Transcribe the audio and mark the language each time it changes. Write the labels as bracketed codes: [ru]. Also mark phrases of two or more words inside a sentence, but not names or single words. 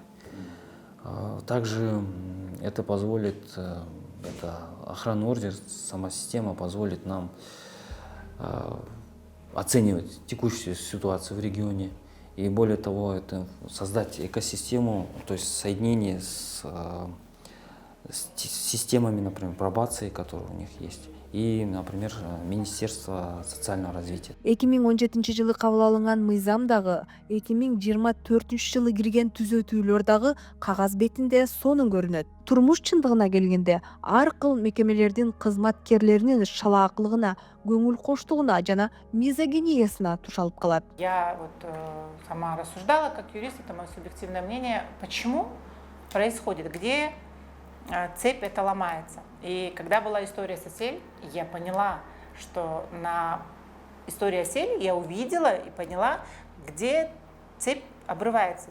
[ru] Также это позволит, это охранный ордер, сама система позволит нам оценивать текущую ситуацию в регионе. И более того, это создать экосистему, то есть соединение с системами, например, пробации, которые у них есть, и, например, Министерство социального развития. [ky] 2017 жылы кабыл алынган мыйзам дагы 2024 жылы кирген түзөтүүлөр дагы кагаз бетинде сонун көрүнөт. Турмуш чындыгына келгенде ар кыл мекемелердин кызматкерлеринин шалаакылыгына, көңүл коштугуна жана мизогиниясына тушалып калат. [ru] Я вот сама рассуждала как юрист, это мое субъективное мнение, почему происходит, где цепь эта ломается. И когда была история с Осель, я поняла, что на истории Осель я увидела и поняла, где цепь обрывается.